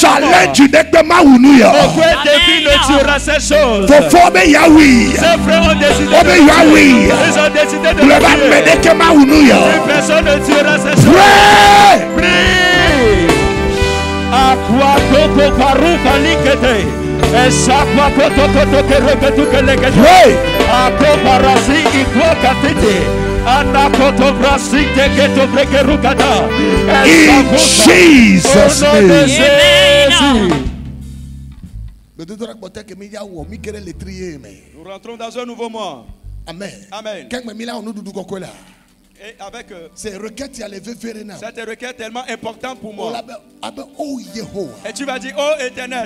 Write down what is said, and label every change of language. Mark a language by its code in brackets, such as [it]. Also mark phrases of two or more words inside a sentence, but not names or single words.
[fr] Aucun défi ne tuera ces choses. Ont décidé de tuer. Ils ont décidé de tuer. Personne ne tuera ces choses. Prie. Aqua coco parufa likete. Esakwa koto koto kereketu kelekete. Ako parasi ikwa katete. Anakoto brasi teketo brekerukata. [en] In Jesus' name. [fr] Nous rentrons dans un nouveau mois. Amen. Amen. Et avec cette requête tellement importante pour moi. Et tu vas dire, oh Éternel,